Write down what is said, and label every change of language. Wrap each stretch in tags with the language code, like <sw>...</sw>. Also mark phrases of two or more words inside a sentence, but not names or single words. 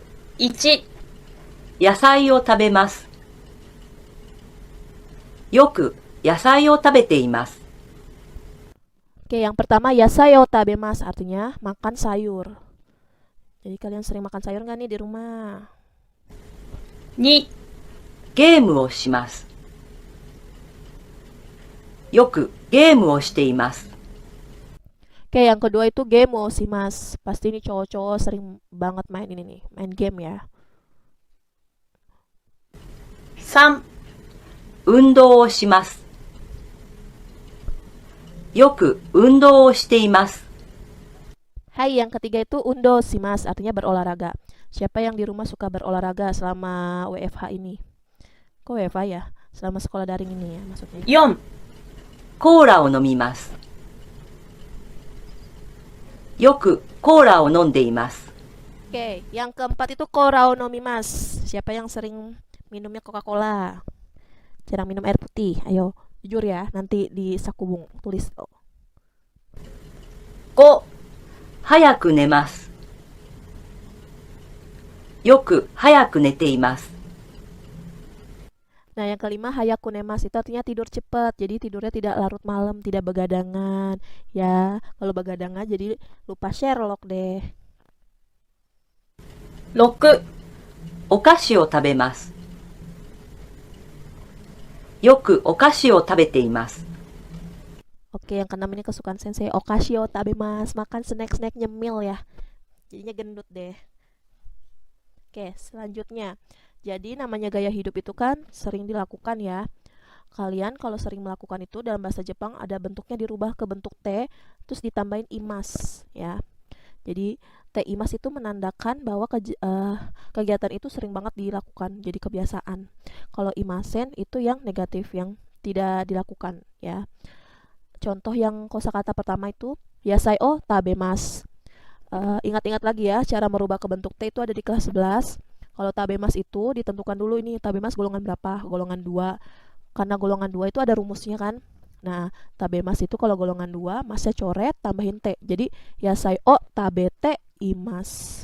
<ja>1、野菜を食べます。よく野菜を食べています。</ja> <id>Oke, yang pertama</id> <ja>野菜を食べます</ja> <id>artinya makan sayur. Jadi kalian sering makan sayur nggak nih di rumah?</id> <ja>2、ゲームをします。よくゲームをしています。</ja> <id>Oke, yang kedua itu</id> <ja>ゲームをします.</ja> <id>Pasti ini cowok-cowok sering banget main ini nih, main game ya.</id> <ja>3、運動をします。よく運動をしています。</ja> <id>Hai, yang ketiga itu</id> <ja>運動します</ja> <id>artinya berolahraga. Siapa yang di rumah suka berolahraga selama WFH ini? Kok WFH ya? Selama sekolah daring ini ya maksudnya.</id> <ja>4、コーラを飲みます。よくコーラを飲んでいます。</ja> <id>Oke, yang keempat itu</id> <ja>コーラを飲みます.</ja> <id>Siapa yang sering minumnya Coca-Cola? Jarang minum air putih. Ayo, jujur ya, nanti di sakubung tulis.</id> <ja>5、早く寝ます。よく早く寝ています。</ja> <id>Nah, yang kelima</id> <ja>早く寝ます</ja> <id>itu artinya tidur cepat. Jadi tidurnya tidak larut malam, tidak begadangan. Ya, kalau begadangan jadi lupa Sherlock deh.</id> <ja>6、お菓子を食べます。よくお菓子を食べています。</ja> <id>Oke, yang keenam ini kesukaan sensei.</id> <ja>お菓子を食べます,</ja> <id>makan snack-snack nyemil ya. Jadinya gendut deh. Oke, selanjutnya. Jadi namanya gaya hidup itu kan sering dilakukan ya. Kalian kalau sering melakukan itu dalam bahasa Jepang ada bentuknya dirubah ke bentuk T, terus ditambahin imas ya. Jadi T imas itu menandakan bahwa kegiatan itu sering banget dilakukan, jadi kebiasaan. Kalau imasen itu yang negatif, yang tidak dilakukan ya. Contoh yang kosakata pertama itu</id> <ja>野菜を食べます.</ja> <id>Ingat-ingat lagi ya, cara merubah ke bentuk T itu ada di kelas 11. Kalau tabemas itu ditentukan dulu ini tabemas golongan berapa? Golongan 2. Karena golongan 2 itu ada rumusnya kan. Nah, tabemas itu kalau golongan 2 masnya coret tambahin T. Jadi</id> <ja>野菜を食べています.</ja>